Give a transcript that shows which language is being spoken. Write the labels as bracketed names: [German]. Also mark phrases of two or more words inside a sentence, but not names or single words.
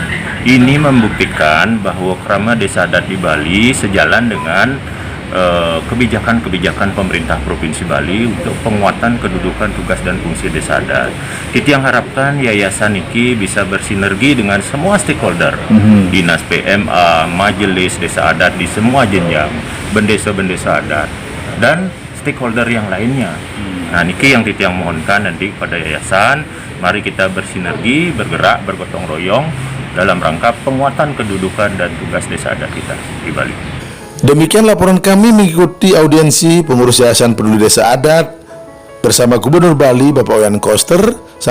[Indonesian] Ini membuktikan bahwa Krama Desa Adat di Bali sejalan dengan kebijakan-kebijakan pemerintah Provinsi Bali untuk penguatan kedudukan tugas dan fungsi desa adat. Kita yang harapkan yayasan ini bisa bersinergi dengan semua stakeholder, dinas PMA, majelis desa adat di semua jenjang, bendesa-bendesa adat, dan stakeholder yang lainnya. Nah, niki yang kita yang mohonkan nanti pada yayasan, mari kita bersinergi, bergerak, bergotong royong dalam rangka penguatan kedudukan dan tugas desa adat kita di Bali. Demikian laporan kami mengikuti audiensi pengurus Yayasan Peduli Desa Adat bersama Gubernur Bali Bapak Oyan Koster.